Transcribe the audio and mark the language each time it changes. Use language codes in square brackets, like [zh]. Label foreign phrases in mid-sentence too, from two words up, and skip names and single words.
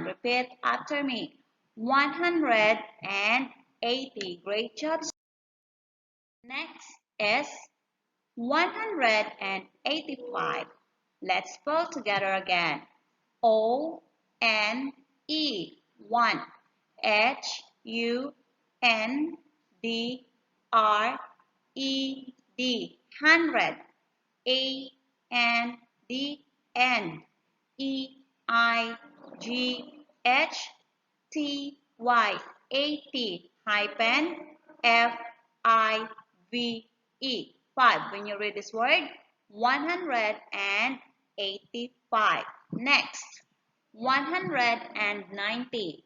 [en] Repeat after me. 180. Great job. Next is 185. Let's spell together again. O-N-E 1 H-U-N-D-R-E-D 100 A-N-D-N-E-I-G-H-T-Y 80 hyphen F-I-V-E 5. When you read this word, 185. Next, 190.